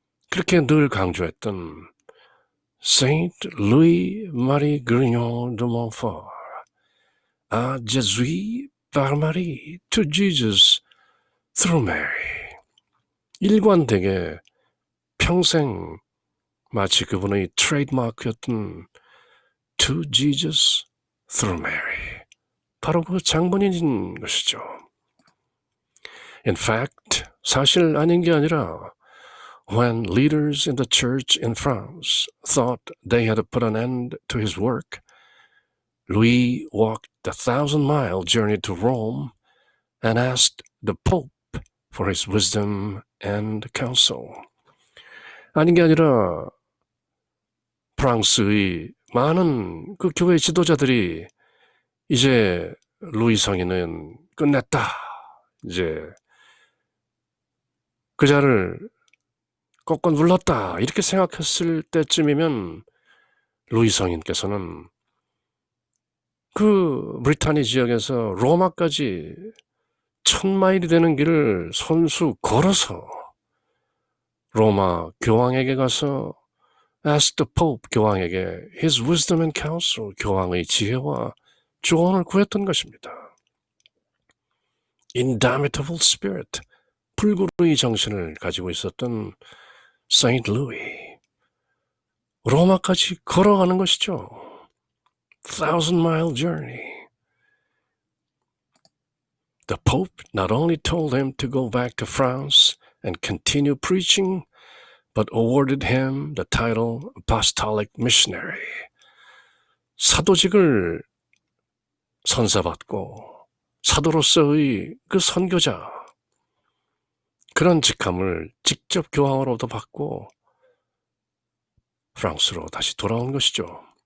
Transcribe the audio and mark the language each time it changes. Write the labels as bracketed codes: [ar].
[ko] 그렇게 늘 강조했던 Saint Louis Marie Grignon de Montfort, [fr] à Jésus par Marie, [en] to Jesus through Mary. [ko] 일관되게 평생 마치 그분의 트레이드마크였던 [en] To Jesus through Mary. [ko] 바로 그 장본인인 것이죠. [en] In fact, [ko] 사실 아닌 게 아니라 [en] when leaders in the church in France thought they had put an end to his work, Louis walked the 1,000-mile journey to Rome and asked the Pope for his wisdom and counsel. [ko] 아닌 게 아니라 프랑스의 많은 그 교회 지도자들이 이제 루이 성인은 끝냈다. 이제 그 자를 꺾어 눌렀다. 이렇게 생각했을 때쯤이면 루이 성인께서는 그 브리타니 지역에서 로마까지 1,000마일이 되는 길을 손수 걸어서 로마 교황에게 가서 [en] ask the Pope, [ko] 교황에게 [en] his wisdom and counsel, [ko] 교황의 지혜와 조언을 구했던 것입니다. [en] Indomitable spirit, [ko] 불구르의 정신을 가지고 있었던 Saint Louis. 로마까지 걸어가는 것이죠. [en] 1,000-mile journey. The Pope not only told him to go back to France and continue preaching, but awarded him the title Apostolic Missionary. [ko] 사도직을 선사받고 사도로서의 그 선교자, 그런 직함을 직접 교황으로부터 받고 프랑스로 다시 돌아온 것이죠.